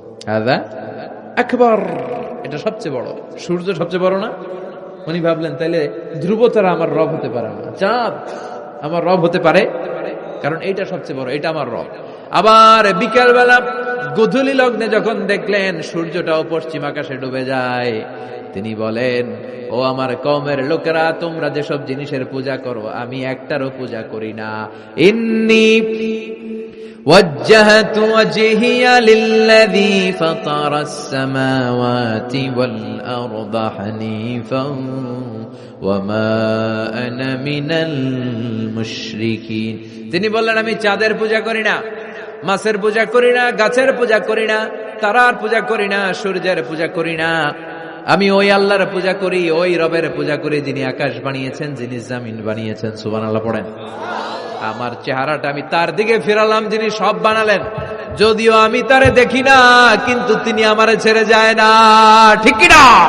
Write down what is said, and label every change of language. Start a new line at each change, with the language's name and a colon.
Bangla: হাযা আকবার, এটা সবচেয়ে বড়। সূর্য সবচেয়ে বড় না? উনি ভাবলেন তাইলে ধ্রুব তারা আমার রব হতে পারে না, চাঁদ আমার রব হতে পারে? কারণ এইটা সবচেয়ে বড়, এটা আমার রব। আবার বিকেলবেলা গোধূলি লগ্নে যখন দেখলেন সূর্যটাও পশ্চিম আকাশে ডুবে যায়, তিনি বলেন, ও আমার কওমের লোকেরা, তোমরা যেসব জিনিসের পূজা করো আমি একটারও পূজা করি না।
Arabic: ইন্নী وجهت وجهي للذي فطر السماوات والأرض حنيفا وما أنا من المشركين।
Bangla: তিনি বললেন, আমি চাঁদের পূজা করি না, মাছের পূজা করি না, গাছের পূজা করি না, তারার পূজা করি না, সূর্যের পূজা করি না। আমি ওই আল্লাহর পূজা করি, ওই রবের পূজা করি যিনি আকাশ বানিয়েছেন, যিনি জমিন বানিয়েছেন। সুবহানাল্লাহ পড়েন। আমার চেহারাটা আমি তার দিকে ফিরালাম যিনি সব বানালেন। যদিও আমি তারে দেখি না, কিন্তু তিনি আমারে ছেড়ে যায় না। ঠিক কি না?